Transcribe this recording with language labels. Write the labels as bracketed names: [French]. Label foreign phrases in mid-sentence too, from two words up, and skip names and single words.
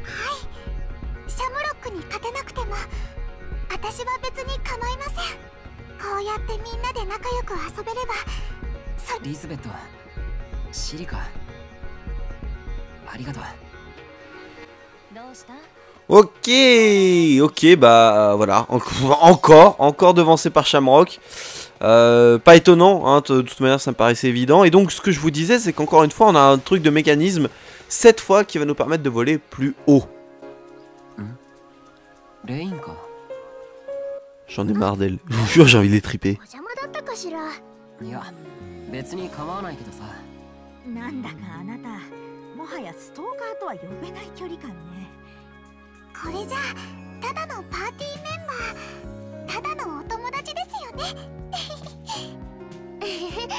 [Japanese] はい、シャムロックに勝てなくても私は別に構いません。こうやってみんなで仲良く遊べれば。リズベット、シリカ、ありがとう。どうした？ [French] Ok, bah voilà, encore devancé par Shamrock. Pas étonnant, hein, de toute manière ça me paraissait évident. Et donc ce que je vous disais, c'est qu'encore une fois on a un truc de mécanisme, cette fois qui va nous permettre de voler plus haut. J'en ai marre d'elle, je vous jure j'ai envie de les triper. [Japanese] いや、別に構わないけどさ。なんだかあなた、もはやストーカーとは呼べない距離感ね。これじゃただのパーティーメンバー、ただのお友達ですよね。